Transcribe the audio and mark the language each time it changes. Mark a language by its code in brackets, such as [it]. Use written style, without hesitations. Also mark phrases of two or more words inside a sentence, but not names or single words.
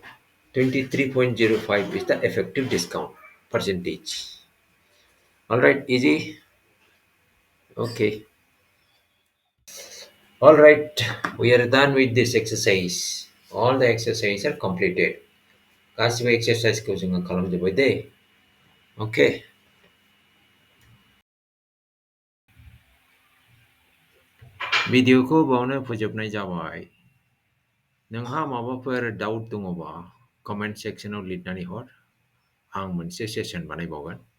[en] 23.05 is the effective discount percentage all right easy okay all right we are done with this exercise all the exercises are completed [brx] गासिबो एक्सारसाइजखौ जोङो खालामजोब्बाय दे अके भिडिअखौ बावनो फोजोबनाय जाबाय नोंहा माबाफोर डाउट दङबा [en] comment sectionआव [brx] लिरनानै हर आं मोनसे सेसन बानायबावगोन